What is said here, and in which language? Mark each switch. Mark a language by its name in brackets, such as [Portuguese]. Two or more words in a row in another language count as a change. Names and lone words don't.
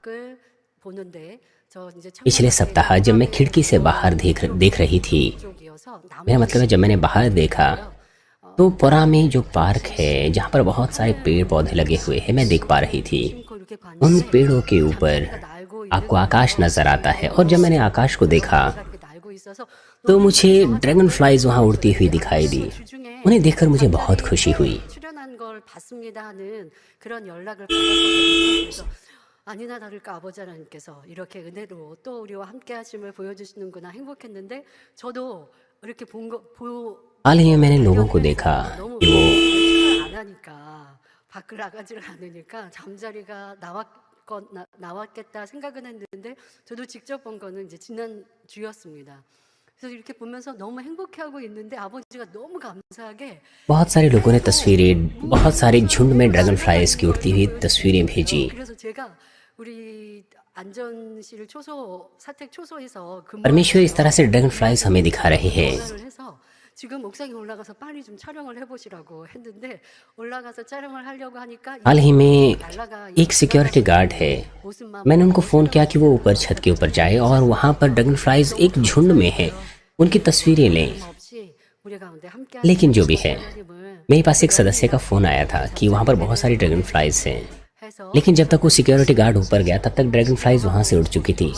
[Hindi] पिछले सप्ताह जब मैं खिड़की से बाहर देख रही थी, मेरा मतलब है जब मैंने बाहर देखा तो पुरा में जो पार्क है जहाँ पर बहुत सारे पेड़ पौधे लगे हुए हैं, मैं देख पा रही थी। उन पेड़ों के ऊपर आपको आकाश नजर आता है और जब मैंने आकाश को देखा तो मुझे [English] dragonflies [Hindi] वहाँ उड़ती हुई दिखाई दी। उन्हें देखकर मुझे बहुत खुशी हुई। [Korean] 아니나 다를까 아버지 하나님께서 이렇게 은혜로 또 우리와 함께 하심을 보여주시는구나 행복했는데 저도 이렇게 [Hindi] हाल ही में मैंने लोगों को देखा कि वो [Korean] 안 하니까 밖을 나가지를 않으니까 잠자리가 나왔겠다 생각은 했는데 저도 직접 본 거는 이제 지난 주였습니다. 그래서 이렇게 보면서 너무 행복해하고 있는데 아버지가 너무 감사하게 [Hindi] बहुत सारे लोगों ने तस्वीरें, बहुत सारे झुंड में [English] dragonflies [Hindi] की उड़ती हुई तस्वीरें भेजी। [Korean] 그래서 제가 우리 안전실 사택 초소에서 [Hindi] परमेश्वर इस तरह से [English] dragonflies [Hindi] हमें दिखा रहे हैं। [Korean] 지금 옥상에 올라가서 빨리 좀 촬영을 해보시라고 했는데 올라가서 촬영을 하려고 하니까 [Hindi] हाल ही में एक [English] security guard [Hindi] है, मैंने उनको फ़ोन किया कि वो ऊपर छत के ऊपर जाए और वहाँ पर [English] dragonflies [Hindi] एक झुंड में है, उनकी तस्वीरें लें। लेकिन जो भी है, मेरे पास एक सदस्य का फ़ोन आया था कि वहाँ पर बहुत सारी [English] dragonflies [Hindi] हैं, लेकिन जब तक वो [English] security guard [Hindi] ऊपर गया तब तक [English] dragonflies [Hindi] वहाँ से उड़ चुकी थी।